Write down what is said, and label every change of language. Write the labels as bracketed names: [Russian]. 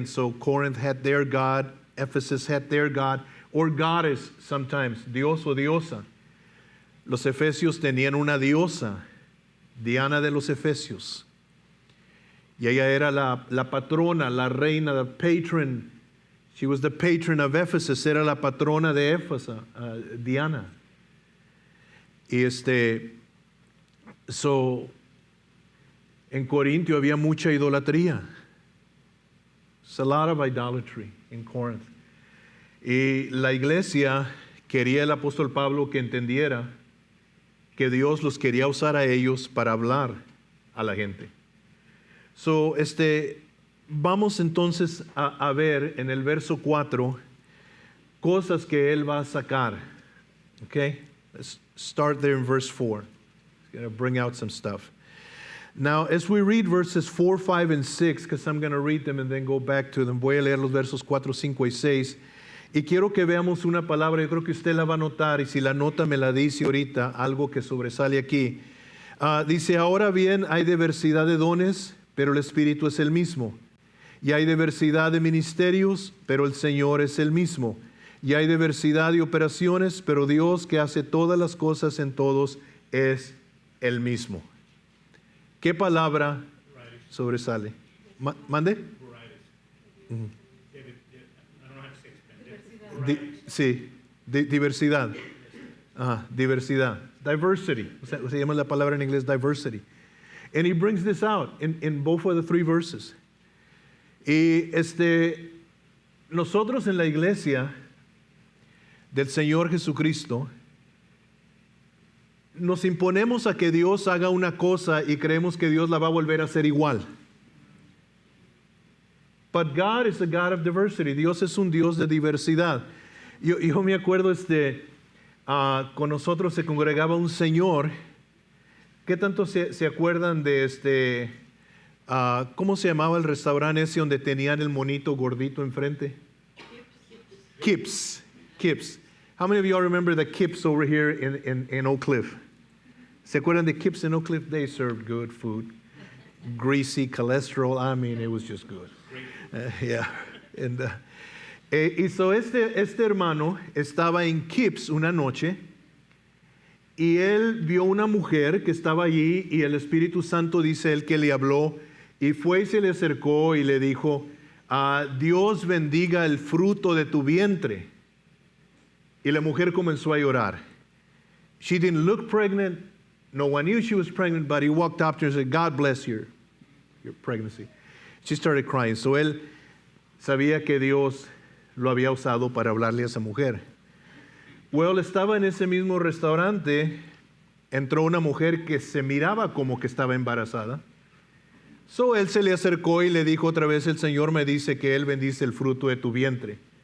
[English] And so Corinth had their God, Ephesus had their God, or goddess sometimes, [Spanish] Dios o diosa. Los efesios tenían una diosa, Diana de los Efesios. Y ella era la patrona, la reina, [English] the patron. She was the patron of Ephesus. [Spanish] Era la patrona de Éfeso, Diana. Y en Corintio había mucha idolatría. [English] It's a lot of idolatry in Corinth. [Spanish] Y la iglesia quería el apóstol Pablo que entendiera que Dios los quería usar a ellos para hablar a la gente. So, vamos entonces a ver en el verso 4 cosas que él va a sacar. [English] Okay? Let's start there in verse 4. He's going to bring out some stuff. Now, as we read verses 4, 5, and 6, because I'm going to read them and then go back to them, [Spanish] voy a leer los versos 4, 5 y 6. Y quiero que veamos una palabra, yo creo que usted la va a notar, y si la nota me la dice ahorita, algo que sobresale aquí. Dice, ahora bien, hay diversidad de dones, pero el Espíritu es el mismo. Y hay diversidad de ministerios, pero el Señor es el mismo. Y hay diversidad de operaciones, pero Dios que hace todas las cosas en todos es el mismo. ¿Qué palabra sobresale? ¿Mande? Sí, diversidad. Diversidad. Diversity. Se llama la palabra en inglés diversity. [English] And he brings this out in both of the three verses. [Spanish] Y nosotros en la iglesia del Señor Jesucristo nos imponemos a que Dios haga una cosa y creemos que Dios la va a volver a hacer igual. [English] But God is a God of diversity. [Spanish] Dios es un Dios de diversidad. Yo me acuerdo con nosotros se congregaba un señor. ¿Qué tanto se acuerdan de cómo se llamaba el restaurante ese donde tenían el monito gordito enfrente? [English] Kips. How many of y'all remember the Kips over here in Oak Cliff? [Spanish] ¿Se acuerdan de Kips in Oak Cliff? [English] They served good food. Greasy, cholesterol. I mean, it was just good. Yeah. [Spanish] And, so este hermano estaba en Kips una noche y él vio una mujer que estaba allí y el Espíritu Santo dice él que le habló y fue y se le acercó y le dijo, Dios bendiga el fruto de tu vientre. Y la mujer comenzó a llorar. [English] She didn't look pregnant. No one knew she was pregnant, but he walked up to her and said, God bless your pregnancy. She started crying. [Spanish] So él sabía que Dios lo había usado para hablarle a esa mujer. Well, estaba en ese mismo restaurante, entró una mujer que se miraba como que estaba embarazada. So él se le acercó y le dijo otra vez, el Señor me dice que Él bendice el fruto de tu vientre.